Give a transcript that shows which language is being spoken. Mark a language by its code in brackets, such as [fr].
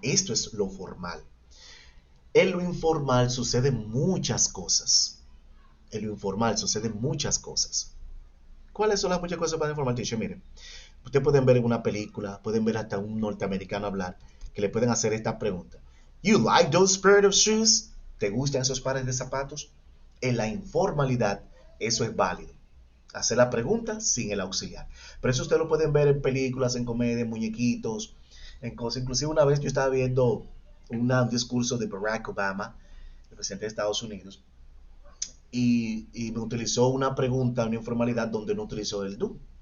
[es] Esto es lo formal. En lo informal suceden muchas cosas. En lo informal suceden muchas cosas. ¿Cuáles son las muchas cosas para informar, teacher? Miren, ustedes pueden ver en una película, pueden ver hasta un norteamericano hablar, que le pueden hacer esta pregunta. [en] You like those pair of shoes? [es] ¿Te gustan esos pares de zapatos? En la informalidad, eso es válido. Hacer la pregunta sin el auxiliar. Pero eso ustedes lo pueden ver en películas, en comedia, en muñequitos, en cosas. Inclusive una vez yo estaba viendo un discurso de Barack Obama, el presidente de Estados Unidos, y me utilizó una pregunta, una informalidad donde no utilizó el do.